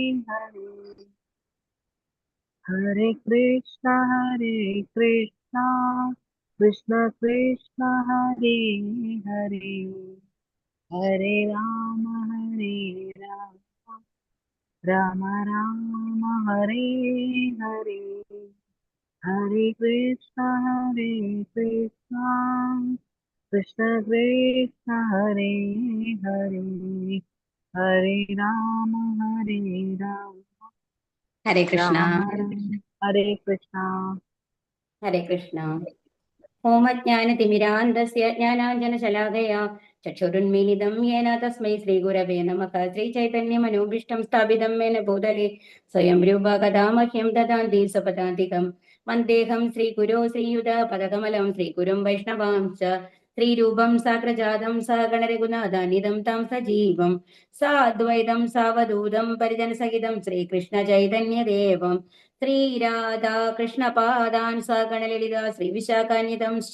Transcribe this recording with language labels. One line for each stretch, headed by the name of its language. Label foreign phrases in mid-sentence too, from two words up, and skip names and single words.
Sanskrit: हरे हरे कृष्ण कृष्ण कृष्ण हरे हरे हरे राम राम राम हरे हरे हरे कृष्ण कृष्ण कृष्ण हरे हरे हरे राम ഹരേ കൃഷ്ണ. राम हरे कृष्ण. ഹരേ കൃഷ്ണ. ഓമജ്ഞാനതിമിരാന്ധസ്യ ജ്ഞാനാഞ്ജനശലാകയാ ചക്ഷുരുന്മീലിതം യേന തസ്മൈ ശ്രീഗുരവേ നമഃ. ശ്രീചൈതന്യമനോഭീഷ്ടം സ്ഥാപിതം മേന ഭൂതലേ സ്വയം രൂപ കഥാ മഹ്യം ദദാന്തി സ്വപദാന്തികം. വന്ദേഹം ശ്രീഗുരോ ശ്രീയുത പദകമലം ശ്രീഗുരും വൈഷ്ണവാംശ്ച ശ്രീരൂപം സാഗ്രജാതം സഗണരഘുനാഥാനിധം തം സജീവം സാദ്വൈതം സാവധൂതം പരിജനസഹിതം ശ്രീകൃഷ്ണ ചൈതന്യദേവം ശ്രീരാധാകൃഷ്ണപാദാൻ സഗണലളിത ശ്രീവിശാഖാന്വിതംശ്ച.